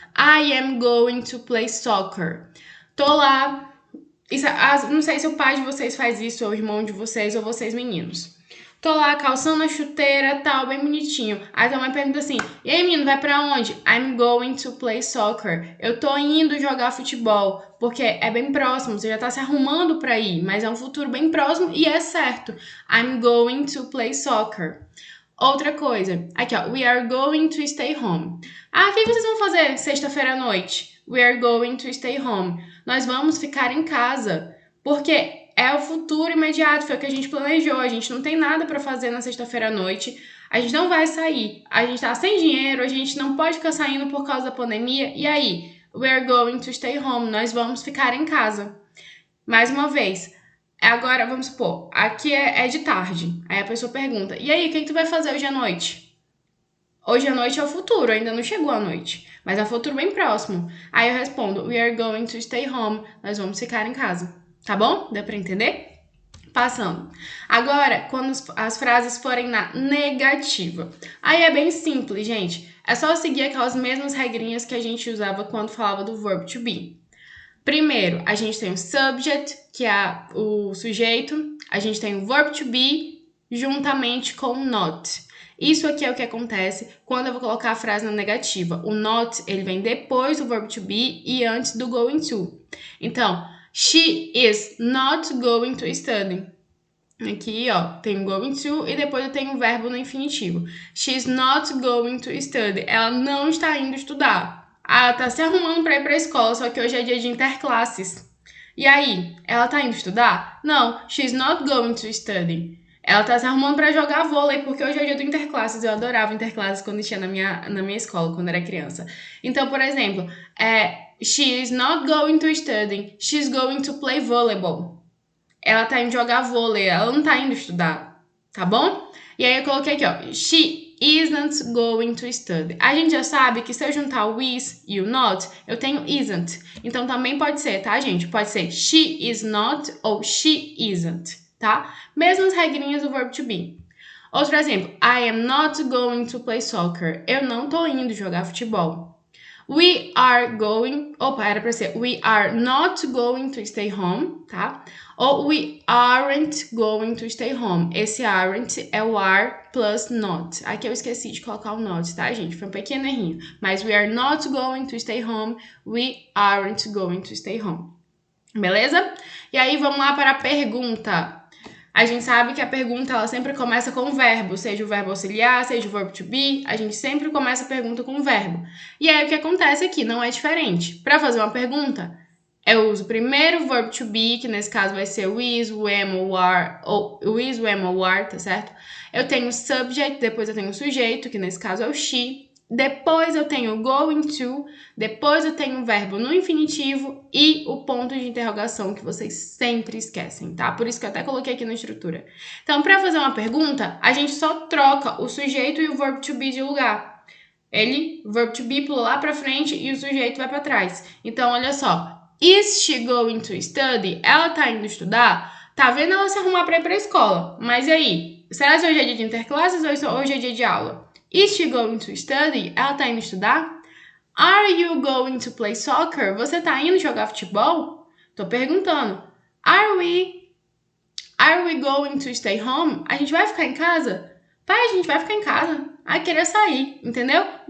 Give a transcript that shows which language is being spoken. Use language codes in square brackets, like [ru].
[en] I am going to play soccer. [pt] Tô lá. Não sei se o pai de vocês faz isso, ou o irmão de vocês, ou vocês meninos. Tô lá calçando a chuteira, tal, bem bonitinho. Aí tua mãe pergunta assim: e aí, menino, vai pra onde? [en] I'm going to play soccer. [pt] Eu tô indo jogar futebol. Porque é bem próximo, você já tá se arrumando pra ir, mas é um futuro bem próximo e é certo. [en] I'm going to play soccer. [pt] Outra coisa, aqui ó, [en] we are going to stay home. [pt] Ah, o que vocês vão fazer sexta-feira à noite? [en] We are going to stay home. [pt] Nós vamos ficar em casa. Porque é o futuro imediato, foi o que a gente planejou. A gente não tem nada para fazer na sexta-feira à noite. A gente não vai sair. A gente tá sem dinheiro, a gente não pode ficar saindo por causa da pandemia. E aí? [en] We are going to stay home. [pt] Nós vamos ficar em casa. Mais uma vez. Agora, vamos supor, aqui é de tarde. Aí a pessoa pergunta: e aí, o que tu vai fazer hoje à noite? Hoje à noite é o futuro, ainda não chegou a noite, mas é o futuro bem próximo. Aí eu respondo, [en] we are going to stay home. [pt] Nós vamos ficar em casa. Tá bom? Deu pra entender? Passando. Agora, quando as frases forem na negativa. Aí é bem simples, gente. É só seguir aquelas mesmas regrinhas que a gente usava quando falava do verb to be. Primeiro, a gente tem o subject, que é o sujeito. A gente tem o verb to be juntamente com o not. Isso aqui é o que acontece quando eu vou colocar a frase na negativa. O not, ele vem depois do verb to be e antes do going to. [en] Então, she is not going to study. [pt] Aqui, ó, tem o going to e depois eu tenho o verbo no infinitivo. [en] She's not going to study. [pt] Ela não está indo estudar. Ela tá se arrumando para ir para a escola, só que hoje é dia de interclasses. E aí, ela tá indo estudar? [en] Não, she's not going to study. [pt] Ela tá se arrumando para jogar vôlei, porque hoje é dia do interclasses. Eu adorava interclasses quando tinha na minha escola, quando era criança. Então, por exemplo, [en] she is not going to study. She's going to play volleyball. [pt] Ela tá indo jogar vôlei, ela não tá indo estudar, tá bom? E aí eu coloquei aqui, ó, [en] she isn't going to study. [pt] A gente já sabe que se eu juntar o is e o not, eu tenho isn't. Então também pode ser, tá, gente? Pode ser she is not ou she isn't, tá? Mesmas regrinhas do verb to be. Outro exemplo, [en] I am not going to play soccer. [pt] Eu não tô indo jogar futebol. [en] We are going... [pt] Opa, era pra ser [en] we are not going to stay home, tá? Ou we aren't going to stay home. [pt] Esse aren't é o are plus not. Aqui eu esqueci de colocar o not, tá, gente? Foi um pequeno errinho. [en] Mas we are not going to stay home. We aren't going to stay home. [pt] Beleza? E aí, vamos lá para a pergunta. A gente sabe que a pergunta, ela sempre começa com o verbo, seja o verbo auxiliar, seja o verbo to be, a gente sempre começa a pergunta com o verbo. E aí, o que acontece aqui não é diferente. Para fazer uma pergunta, eu uso primeiro o verbo to be, que nesse caso vai ser o is, o am, o are, ou o is, o am, o are, tá certo? Eu tenho o subject, depois eu tenho o sujeito, que nesse caso é o she. Depois eu tenho o going to, depois eu tenho o verbo no infinitivo e o ponto de interrogação que vocês sempre esquecem, tá? Por isso que eu até coloquei aqui na estrutura. Então, para fazer uma pergunta, a gente só troca o sujeito e o verbo to be de lugar. O verbo to be pula lá para frente e o sujeito vai para trás. [en] Então, olha só. Is she going to study? [pt] Ela tá indo estudar? Tá vendo ela se arrumar para ir para a escola. Mas e aí? Será que hoje é dia de interclasses ou hoje é dia de aula? [en] Is she going to study? [pt] Ela tá indo estudar? [en] Are you going to play soccer? [pt] Você tá indo jogar futebol? Tô perguntando. [en] Are we going to stay home? [pt] A gente vai ficar em casa? Pai, a gente vai ficar em casa. Ah, queria sair, entendeu?